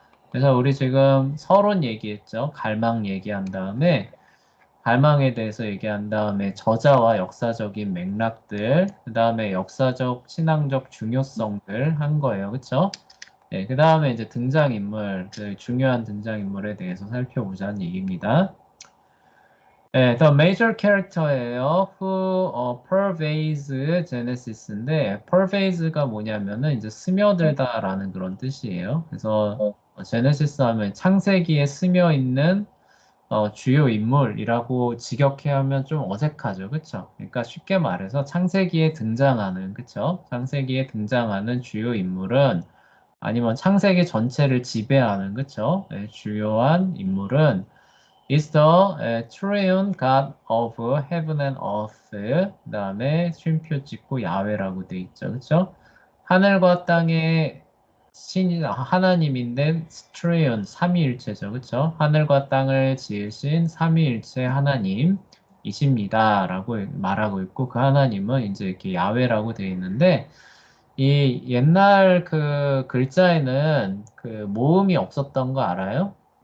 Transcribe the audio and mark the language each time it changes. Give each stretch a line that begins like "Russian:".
Korean: 그래서 우리 지금 서론 얘기했죠. 갈망 얘기한 다음에, 갈망에 대해서 얘기한 다음에 저자와 역사적인 맥락들, 그 다음에 역사적, 신앙적 중요성들 한 거예요. 그쵸? 네, 그 다음에 이제 등장인물, 그 중요한 등장인물에 대해서 살펴보자는 얘기입니다.
English: 네, the major character예요. who pervades Genesis
Korean: 인데, pervades가 뭐냐면은 이제 스며들다라는 그런 뜻이에요. 그래서 제네시스 하면 창세기에 스며 있는 주요 인물이라고 직역해하면 좀 어색하죠. 그쵸? 그러니까 쉽게 말해서 창세기에 등장하는, 그쵸? 창세기에 등장하는 주요 인물은 아니면 창세기 전체를 지배하는, 그쵸?
English: 네,
Korean: 주요한 인물은
English: is the triune God of heaven and earth.
Korean: 그 다음에 쉼표 찍고 야훼라고 돼 있죠. 그쵸? 하늘과 땅의 신이 하나님인데 triune 삼위일체죠. 그쵸? 하늘과 땅을 지으신 삼위일체 하나님이십니다. 라고 말하고 있고 그 하나님은 이제 이렇게 야훼라고 돼 있는데 이 옛날 그 글자에는 그 모음이 없었던 거 알아요?